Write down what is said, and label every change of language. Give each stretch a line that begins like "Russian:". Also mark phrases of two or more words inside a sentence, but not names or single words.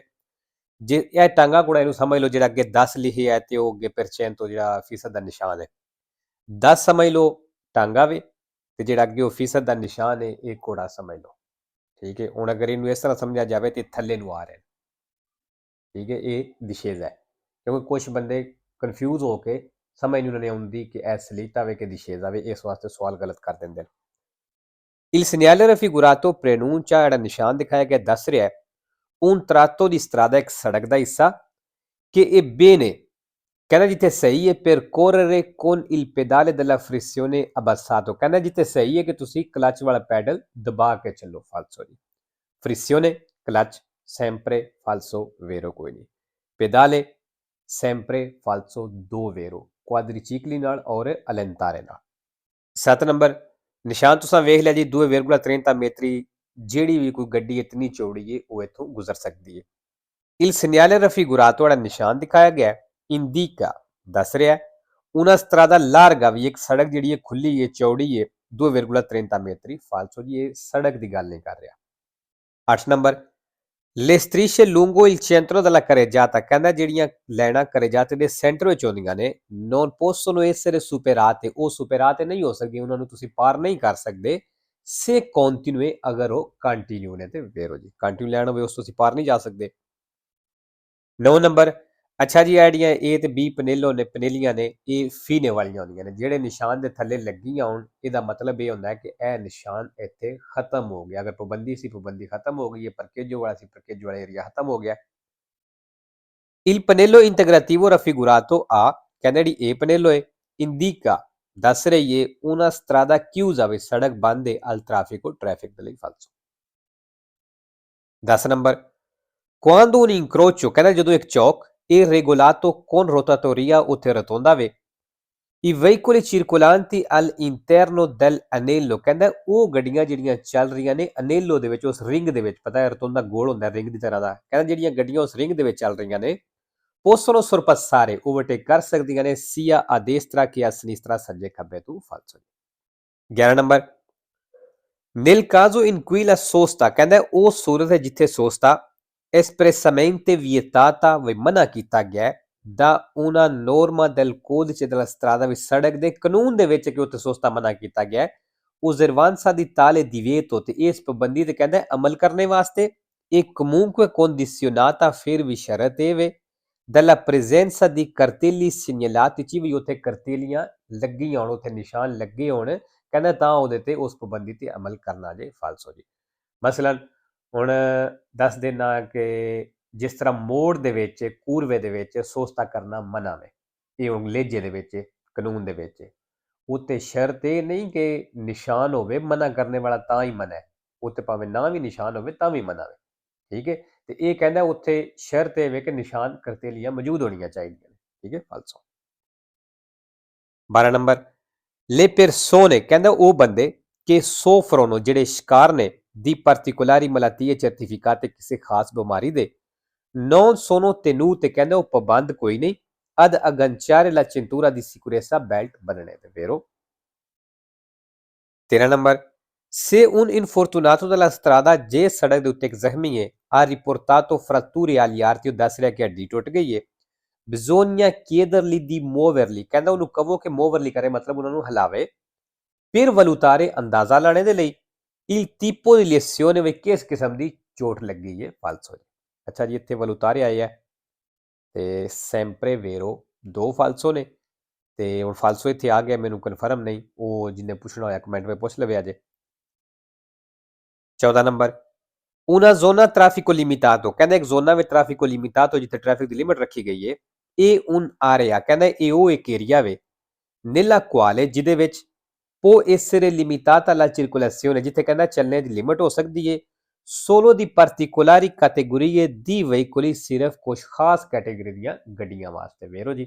Punjabi: ਜੇ ਇਹ ਟਾਂਗਾ ਘੋੜਾ ਇਹਨੂੰ ਸਮਝ ਲਓ, ਜਿਹੜਾ ਅੱਗੇ 10 ਲਿਖਿਆ ਹੈ ਤੇ ਉਹ ਅੱਗੇ ਪਰਚੈਨ ਤੋਂ ਜਿਹੜਾ ਫੀਸਦ ਦਾ ਨਿਸ਼ਾਨ ਹੈ, 10 ਸਮਝ ਲਓ ਟਾਂਗਾ ਵੇ ਤੇ ਜਿਹੜਾ ਅੱਗੇ ਉਹ ਫੀਸਦ ਦਾ ਨਿਸ਼ਾਨ ਹੈ ਇਹ ਘੋੜਾ ਸਮਝ ਲਓ। ਠੀਕ ਹੈ, ਹੁਣ ਅਗਰ ਇਹਨੂੰ ਇਸ ਤਰ੍ਹਾਂ ਸਮਝਿਆ ਜਾਵੇ ਤੇ ਥੱਲੇ ਨੂੰ ਆ ਰਹੇ ਨੇ। ਠੀਕ ਹੈ, ਇਹ ਦਿਸ਼ੇਜ਼ ਹੈ, ਕਿਉਂਕਿ ਕੁਝ ਬੰਦੇ ਕਨਫਿਊਜ਼ ਹੋ ਕੇ ਸਮਝ ਨਹੀਂ ਉਹਨਾਂ ਨੇ ਆਉਂਦੀ ਕਿ ਇਹ ਸਲੀਤਾ ਵੇ ਕਿ ਦਿਸ਼ੇਜ਼ ਆਵੇ, ਇਸ ਵਾਸਤੇ ਸਵਾਲ ਗਲਤ ਕਰ ਦਿੰਦੇ ਨੇ।
Italian: Il segnale raffigurato preannuncia,
Punjabi: ਜਿਹੜਾ ਨਿਸ਼ਾਨ ਦਿਖਾਇਆ ਗਿਆ ਦੱਸ ਰਿਹਾ
Italian: un tratto di strada,
Punjabi: ਇੱਕ ਸੜਕ ਦਾ ਹਿੱਸਾ,
Italian: che è bene
Punjabi: ਕਹਿੰਦਾ ਜਿੱਥੇ ਸਹੀ ਹੈ
Italian: percorrere con il pedale della frizione abbassato,
Punjabi: ਕਹਿੰਦਾ ਜਿੱਥੇ ਸਹੀ ਹੈ ਕਿ ਤੁਸੀਂ ਕਲਚ ਵਾਲਾ ਪੈਡਲ ਦਬਾ ਕੇ ਚੱਲੋ, ਫਾਲਸੋ ਜੀ।
Italian: frizione ਕਲਚ, sempre falso vero
Punjabi: ਕੋਈ ਨਹੀਂ।
Italian: pedale sempre falso do vero, quadricicli
Punjabi: ਨਾਲ ਔਰ
Italian: allentare ਨਾਲ।
Punjabi: 7 ਨੰਬਰ ਨਿਸ਼ਾਨ ਤੁਸੀਂ ਵੇਖ ਲਿਆ ਜੀ 2,30 metri, ਜਿਹੜੀ ਵੀ ਕੋਈ ਗੱਡੀ ਇਤਨੀ ਚੌੜੀ ਹੈ ਉਹ ਇੱਥੋਂ ਗੁਜ਼ਰ ਸਕਦੀ ਹੈ।
Italian: il segnale raffigurato
Punjabi: ਵਾਲਾ ਨਿਸ਼ਾਨ ਦਿਖਾਇਆ ਗਿਆ indica ਦੱਸ ਰਿਹਾ
Italian: una strada larga
Punjabi: ਵੀ ਇੱਕ ਸੜਕ ਜਿਹੜੀ ਹੈ ਖੁੱਲੀ ਹੈ ਚੌੜੀ ਹੈ 2,30 metri, ਫਾਲਸੋ ਜੀ ਇਹ ਸੜਕ ਦੀ ਗੱਲ ਨਹੀਂ ਕਰ ਰਿਹਾ।
Italian: 8 ਨੰਬਰ le strisce lungo il centro della carreggiata,
Punjabi: ਕਹਿੰਦਾ ਜਿਹੜੀਆਂ ਲਾਈਨਾਂ
Italian: carreggiate
Punjabi: ਦੇ ਸੈਂਟਰ ਵਿੱਚ ਆਉਂਦੀਆਂ ਨੇ
Italian: non possono essere superate,
Punjabi: ਉਹ superate ਨਹੀਂ ਹੋ ਸਕਦੀਆਂ, ਉਹਨਾਂ ਨੂੰ ਤੁਸੀਂ ਪਾਰ ਨਹੀਂ ਕਰ ਸਕਦੇ
Italian: se continue,
Punjabi: ਅਗਰ ਉਹ ਕੰਟੀਨਿਊ ਨੇ ਤੇ ਵੇਰੋ ਜੀ ਕੰਟੀਨਿਊ ਲਾਈਨ ਹੋਵੇ ਉਸ ਤੋਂ ਤੁਸੀਂ ਪਾਰ ਨਹੀਂ ਜਾ ਸਕਦੇ। 9 ਨੰਬਰ ਅੱਛਾ ਜੀ ਜਿਹੜੀਆਂ ਏ ਤੇ ਬੀ ਪਨੇਲੋ ਨੇ ਪਨੇਲੀਆਂ ਨੇ ਇਹ ਫੀਨੇ ਵਾਲੀਆਂ ਹੁੰਦੀਆਂ ਨੇ, ਜਿਹੜੇ ਨਿਸ਼ਾਨ ਦੇ ਥੱਲੇ ਲੱਗੀਆਂ ਹੋਣ ਇਹਦਾ ਮਤਲਬ ਇਹ ਹੁੰਦਾ ਹੈ ਕਿ ਇਹ ਨਿਸ਼ਾਨ ਇੱਥੇ ਖਤਮ ਹੋ ਗਿਆ, ਅਗਰ ਪਾਬੰਦੀ ਸੀ ਪਾਬੰਦੀ ਖਤਮ ਹੋ ਗਈ ਹੈ, ਪਰਕੇਜੋ ਵਾਲਾ ਸੀ ਪਰਕੇਜੋ ਵਾਲਾ ਏਰੀਆ ਖਤਮ ਹੋ ਗਿਆ।
Italian: il pannello integrativo raffigurato a,
Punjabi: ਕਹਿੰਦਾ ਜਿਹੜੀ ਇਹ ਪਨੇਲੋ ਹੈ indica ਦੱਸ ਰਹੀ ਹੈ
Italian: una strada chiusa,
Punjabi: ਵੀ ਸੜਕ ਬੰਦ ਹੈ
Italian: al traffico,
Punjabi: ਟ੍ਰੈਫਿਕ ਦੇ ਲਈ, ਫਾਲਸੋ।
Italian: 10 ਨੰਬਰ quando un incrocio,
Punjabi: ਕਹਿੰਦਾ ਜਦੋਂ ਇੱਕ ਚੌਕ
Italian: è regolato con rotatoria,
Punjabi: ਉੱਥੇ ਰਤੋਂਦਾ ਵੇ
Italian: i veicoli circolanti all'interno dell'anello,
Punjabi: ਕਹਿੰਦਾ ਉਹ ਗੱਡੀਆਂ ਜਿਹੜੀਆਂ ਚੱਲ ਰਹੀਆਂ ਨੇ ਅਨੇਲੋ ਦੇ ਵਿੱਚ, ਉਸ ਰਿੰਗ ਦੇ ਵਿੱਚ, ਪਤਾ ਹੈ ਰਤੋਂਦਾ ਗੋਲ ਹੁੰਦਾ ਰਿੰਗ ਦੀ ਤਰ੍ਹਾਂ ਦਾ, ਕਹਿੰਦਾ ਜਿਹੜੀਆਂ ਗੱਡੀਆਂ ਉਸ ਰਿੰਗ ਦੇ ਵਿੱਚ ਚੱਲ ਰਹੀਆਂ ਨੇ
Italian: possono sorpassare,
Punjabi: ਓਵਰਟੇਕ ਕਰ ਸਕਦੀਆਂ ਨੇ
Italian: sia a destra che a sinistra,
Punjabi: ਸੱਜੇ ਖੱਬੇ ਤੋਂ, ਫਾਲਸੋ।
Italian: 11 ਨੰਬਰ nel caso in cui la sosta,
Punjabi: ਕਹਿੰਦਾ ਉਹ ਸੂਰਤ ਹੈ ਜਿੱਥੇ ਸੋਸਤਾ
Italian: espressamente vietata,
Punjabi: ਵੀ ਮਨਾ ਕੀਤਾ ਗਿਆ ਦਾ
Italian: una norma del codice della strada,
Punjabi: ਵੀ ਸੜਕ ਦੇ ਕਾਨੂੰਨ ਦੇ ਵਿੱਚ ਕਿ ਉੱਥੇ ਸੋਸਤਾ ਮਨਾ ਕੀਤਾ ਗਿਆ
Italian: osservanza di tale divieto,
Punjabi: ਤੇ ਇਸ ਪਾਬੰਦੀ ਤੇ ਕਹਿੰਦਾ ਅਮਲ ਕਰਨੇ ਵਾਸਤੇ ਇਹ
Italian: comunque condizionata,
Punjabi: ਫਿਰ ਵੀ ਸ਼ਰਤ ਇਹ ਵੇ
Italian: della presenza di cartelli segnalati,
Punjabi: ਚ ਵੀ ਉੱਥੇ ਕਰਤੇਲੀਆਂ ਲੱਗੀਆਂ ਹੋਣ, ਉੱਥੇ ਨਿਸ਼ਾਨ ਲੱਗੇ ਹੋਣ, ਕਹਿੰਦਾ ਤਾਂ ਉਹਦੇ ਤੇ ਉਸ ਪਾਬੰਦੀ ਤੇ ਅਮਲ ਕਰਨਾ ਜੇ, ਫਾਲਸੋ ਜੀ। ਮਸਲਨ ਹੁਣ ਦੱਸ ਦੇਣਾ ਕਿ ਜਿਸ ਤਰ੍ਹਾਂ ਮੋੜ ਦੇ ਵਿੱਚ ਕੂਰਵੇ ਦੇ ਵਿੱਚ ਸੋਸਤਾ ਕਰਨਾ ਮਨਾ ਵੇ, ਇਹ ਅੰਗਲੇਜ਼ੇ ਦੇ ਵਿੱਚ ਕਾਨੂੰਨ ਦੇ ਵਿੱਚ ਉੱਤੇ ਸ਼ਰਤ ਇਹ ਨਹੀਂ ਕਿ ਨਿਸ਼ਾਨ ਹੋਵੇ ਮਨਾ ਕਰਨੇ ਵਾਲਾ ਤਾਂ ਹੀ ਮਨਾ ਹੈ, ਉੱਤੇ ਭਾਵੇਂ ਨਾ ਵੀ ਨਿਸ਼ਾਨ ਹੋਵੇ ਤਾਂ ਵੀ ਮਨਾ ਵੇ, ਠੀਕ ਹੈ। ਤੇ ਇਹ ਕਹਿੰਦਾ ਉੱਥੇ ਸ਼ਰਤ ਇਹ ਵੇ ਕਿ ਨਿਸ਼ਾਨ ਕਰਤੇਲੀਆਂ ਮੌਜੂਦ ਹੋਣੀਆਂ ਚਾਹੀਦੀਆਂ ਨੇ, ਠੀਕ ਹੈ, ਫਾਲਸੋ।
Italian: 12 ਨੰਬਰ le persone,
Punjabi: ਕਹਿੰਦਾ ਉਹ ਬੰਦੇ ਕਿ soffrono, ਜਿਹੜੇ ਸ਼ਿਕਾਰ ਨੇ
Italian: di particolari malattie certificate,
Punjabi: ਕਿਸੇ ਖਾਸ ਬਿਮਾਰੀ ਦੇ
Italian: non sono tenute,
Punjabi: ਕਹਿੰਦਾ ਉਹ ਪਾਬੰਦ ਕੋਈ ਨਹੀਂ
Italian: ad agganciare la cintura di sicurezza,
Punjabi: ਬੈਲਟ ਬੰਨਣੇ ਤੇ ਵੇਰੋ।
Italian: 13 ਨੰਬਰ se un infortunato della strada,
Punjabi: ਜੇ ਸੜਕ ਦੇ ਉੱਤੇ ਇੱਕ ਜ਼ਖਮੀ ਹੈ
Italian: ha riportato fratture agli arti,
Punjabi: ਉਹ ਦੱਸ ਰਿਹਾ ਕਿ ਹੱਡੀ ਟੁੱਟ ਗਈ ਹੈ
Italian: bisogna chiedergli di muoverli,
Punjabi: ਕਹਿੰਦਾ ਉਹਨੂੰ ਕਹੋ ਕਿ ਮੂਵਰਲੀ ਕਰੇ, ਮਤਲਬ ਉਹਨਾਂ ਨੂੰ ਹਿਲਾਵੇ
Italian: per valutare,
Punjabi: ਅੰਦਾਜ਼ਾ ਲਾਣੇ ਦੇ ਲਈ
Italian: il tipo di lesione,
Punjabi: ਵੀ ਕਿਸ ਕਿਸਮ ਦੀ ਚੋਟ ਲੱਗੀ ਹੈ, ਫਾਲਸੋ ਜੀ। ਅੱਛਾ ਜੀ ਇੱਥੇ valutare ਆਏ ਹੈ ਤੇ
Italian: sempre vero,
Punjabi: ਦੋ ਫਾਲਸੋ ਨੇ ਤੇ ਹੁਣ ਫਾਲਸੋ ਇੱਥੇ ਆ ਗਿਆ, ਮੈਨੂੰ ਕਨਫਰਮ ਨਹੀਂ, ਉਹ ਜਿਹਨੇ ਪੁੱਛਣਾ ਹੋਇਆ ਕਮੈਂਟ ਵਿੱਚ ਪੁੱਛ ਲਵੇ ਅਜੇ।
Italian: 14 ਨੰਬਰ una zona traffico limitato,
Punjabi: ਕਹਿੰਦਾ ਇੱਕ ਜ਼ੋਨਾ ਵਿੱਚ
Italian: traffico limitato,
Punjabi: ਜਿੱਥੇ ਟ੍ਰੈਫਿਕ ਦੀ ਲਿਮਟ ਰੱਖੀ ਗਈ ਹੈ ਇਹ
Italian: un area,
Punjabi: ਕਹਿੰਦਾ ਇਹ ਉਹ ਇੱਕ ਏਰੀਆ ਵੇ
Italian: nella quale,
Punjabi: ਜਿਹਦੇ ਵਿੱਚ
Italian: può essere limitata la circolazione,
Punjabi: ਜਿੱਥੇ ਕਹਿੰਦਾ ਚੱਲਣੇ ਦੀ ਲਿਮਟ ਹੋ ਸਕਦੀ ਹੈ
Italian: solo di particolari categorie di veicoli,
Punjabi: ਸਿਰਫ ਕੁਝ ਖਾਸ ਕੈਟੇਗਰੀ ਦੀਆਂ ਗੱਡੀਆਂ ਵਾਸਤੇ, ਵੇਰੋ ਜੀ।